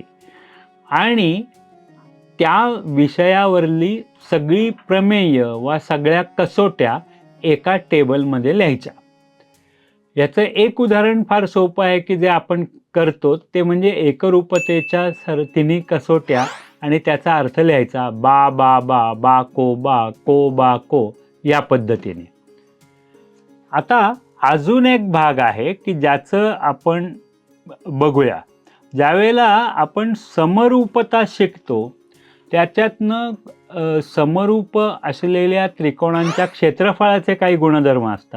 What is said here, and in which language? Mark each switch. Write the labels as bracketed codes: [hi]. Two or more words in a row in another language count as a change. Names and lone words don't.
[mr] आणि त्या विषयावरली सगळी प्रमेय वा सगळ्या कसोट्या एका टेबलमध्ये लिहायच्या. याचं एक उदाहरण फार सोपं आहे की जे आपण करतो ते म्हणजे एकरूपतेच्या तिन्ही कसोट्या आणि त्याचा अर्थ लिहायचा. बा बा बा, बा को बा को या पद्धतीने. आता अजून एक भाग आहे की ज्याचं आपण बघूया. ज्यावेळेला आपण समरूपता शिकतो त्याच्यातनं समरूप असलेल्या त्रिकोणांच्या क्षेत्रफळाचे काही गुणधर्म असतात.